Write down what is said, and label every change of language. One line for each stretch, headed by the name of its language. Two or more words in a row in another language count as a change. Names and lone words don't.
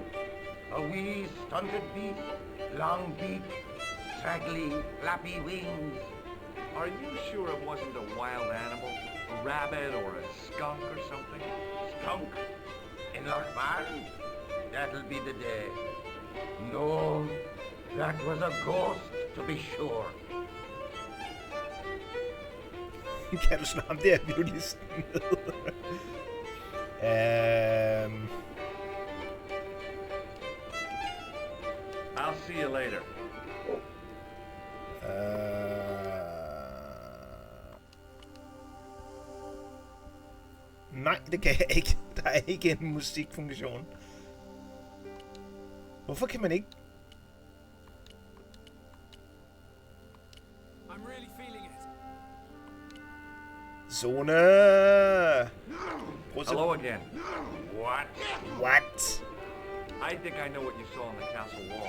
English: A wee stunted beast, long beak, straggly, flappy wings. Are you sure it wasn't a wild animal? A rabbit or a skunk or something? Skunk? In Lochbarn? That'll be the day. No, that was a ghost, to be sure.
Danish: Kan du slå ham der violinisten ned?
English: I'll see you later.
Danish: Nej, det kan jeg ikke. Der er ikke en musikfunktion. Hvorfor kan man ikke?
English: I'm really feeling it. Zone! Hello again. What? I think I know what you saw on the castle wall.